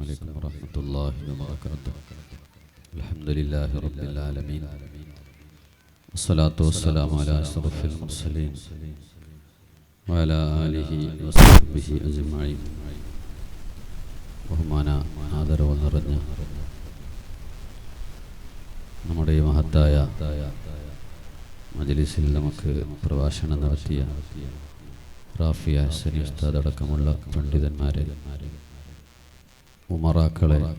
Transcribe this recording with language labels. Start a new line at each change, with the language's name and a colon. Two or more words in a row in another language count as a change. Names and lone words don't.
Arabic: عليكم ورحمة الله وبركاته. الحمد لله رب العالمين والصلاة والسلام على أشرف المرسلين وعلى آله وصحبه أجمعين.
Malayalam: ബഹുമാന ആദരവ് നിറഞ്ഞ നമ്മുടെ ഈ മഹത്തായ മജ്‌ലിസിൽ നമുക്ക് പ്രഭാഷണം നടത്തിയ റാഫിയ ഹസനി ഉസ്താദ് അടക്കമുള്ള പണ്ഡിതന്മാരെ, ഉമറാക്കളെ,